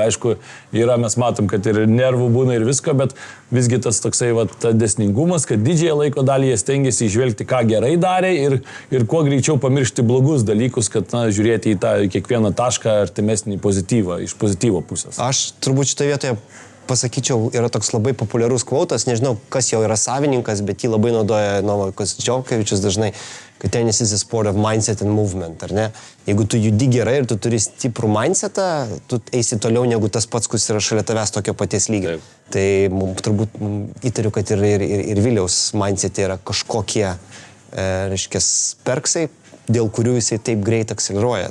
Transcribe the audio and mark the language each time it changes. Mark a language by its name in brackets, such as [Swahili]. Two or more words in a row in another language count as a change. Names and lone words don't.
[Lithuanian] Aišku, mes matom, kad ir nervų būna ir visko, bet visgi tas toksai dėsningumas, kad didžiąją laiko dalį jie stengiasi išvelgti, ką gerai darė ir kuo greičiau pamiršti blogus dalykus, kad žiūrėti į tą kiekvieną tašką artimesnį pozityvą, iš pozityvo pusės. Aš turbūt šitoje vietoje pasakyčiau, yra toks labai populiarus kvautas, nežinau, kas jau yra savininkas, bet jį labai naudoja Novakas Džokovičius dažnai, kad [English] tennis is a sport of mindset and movement, [Lithuanian] ar ne? Jeigu tu judi gerai ir tu turi stiprų mindsetą, tu eisi toliau negu tas pats, kuris yra šalia tavęs tokio paties lygio. Taip. Tai turbūt įtariu, kad ir Viliaus mindsetė yra kažkokie, perksai, dėl kurių jisai taip greit akseleruoja.